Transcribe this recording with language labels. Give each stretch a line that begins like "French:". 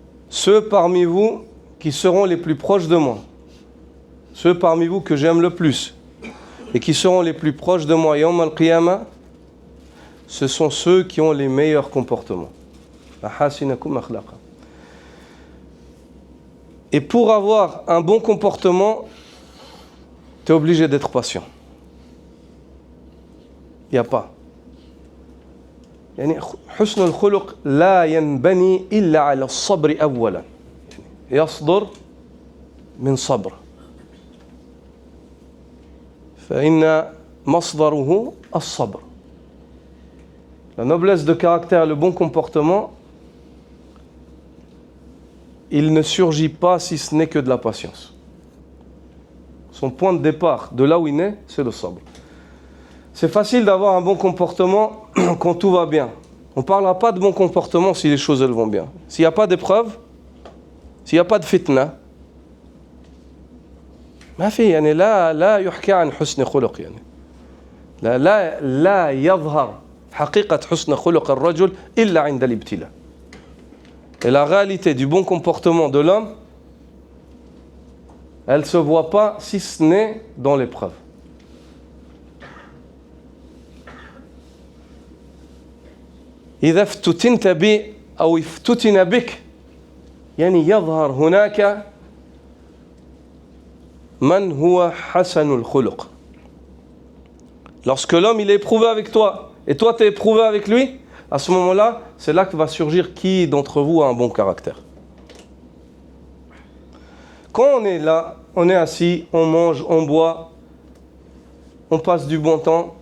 French: Ceux parmi vous qui seront les plus proches de moi, ceux parmi vous que j'aime le plus et qui seront les plus proches de moi
Arabic: يوم القيامة,
French: ce sont ceux qui ont les meilleurs comportements.
Arabic: أحسنكم أخلاقا.
French: Et pour avoir un bon comportement, tu es obligé d'être patient. Il n'y a pas.
Arabic: يعني حسن الخلق لا ينبني إلا على الصبر أولا. يصدر من صبر. فإن مصدره الصبر.
French: La noblesse de caractère, le bon comportement, il ne surgit pas si ce n'est que de la patience. Son point de départ, de là où il naît, c'est le sabr. C'est facile d'avoir un bon comportement quand tout va bien. On ne parlera pas de bon comportement si les choses elles vont bien. S'il n'y a pas d'épreuve, s'il n'y a pas de fitna,
Arabic: ما في يعني لا يحكى عن حسن خلق يعني. لا يظهر حقيقة حسن خلق الرجل إلا عند الابتلاء.
French: Et la réalité du bon comportement de l'homme, elle ne se voit pas si ce n'est dans l'épreuve.
Arabic: إذا افتتنت بي أو افتتن بك يعني يظهر هناك من هو حسن الخلق.
French: Lorsque l'homme il est éprouvé avec toi et toi tu es éprouvé avec lui, à ce moment-là, c'est là que va surgir qui d'entre vous a un bon caractère. Quand on est là on est assis, on mange, on boit, on passe du bon temps.